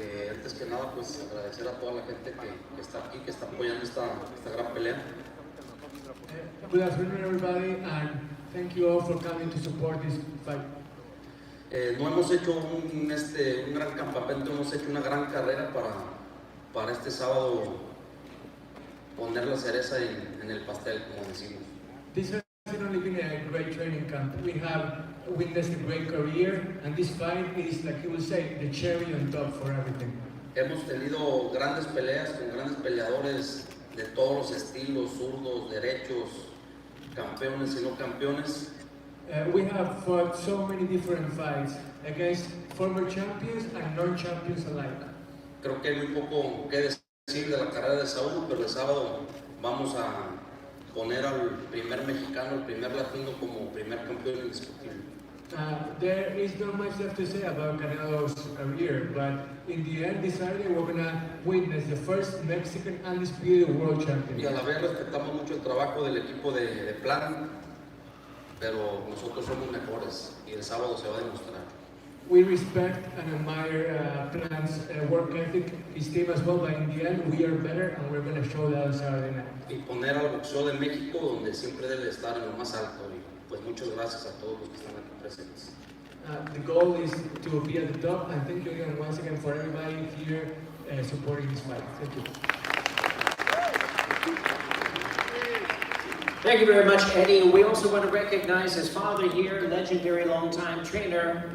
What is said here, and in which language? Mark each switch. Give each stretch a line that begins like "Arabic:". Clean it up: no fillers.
Spanish: Antes que nada, pues agradecer a toda la gente que está aquí, que está apoyando esta gran pelea.
English: Good afternoon, everybody, and thank you all for coming to support this fight.
Spanish: No hemos hecho un gran campamento, hemos hecho una gran carrera para este sábado poner la cereza en el pastel, como decimos.
English: This has not only been a great training camp. We have witnessed a great career, and this fight is, like you will say, the cherry on top for everything.
Spanish: Hemos tenido grandes peleas con grandes peleadores de todos los estilos, zurdos, derechos, campeones y no campeones.
English: We have fought so many different fights against former champions and non-champions alike.
Spanish: Creo que hay muy poco que decir de la carrera de Saúl, pero el sábado vamos a poner al primer mexicano, el primer latino como primer campeón indiscutible.
English: There is not much left to say about Canelo's career, but in the end, this Saturday we're going to witness the first Mexican undisputed world champion.
Spanish: Y a la vez respetamos mucho el trabajo del equipo de Plan, pero nosotros somos mejores y el sábado se va a demostrar.
English: We respect and admire Plan's work ethic, his team as well, but in the end, we are better and we're going to show that on Saturday night.
Spanish: Y poner al boxeo de México donde siempre debe estar en lo más alto. Y pues muchas gracias a todos los que están aquí presentes.
English: The goal is to be at the top, and thank you again once again for everybody here supporting this fight. Thank you. Thank you very much, Eddie. We also want to recognize his father here, legendary longtime trainer.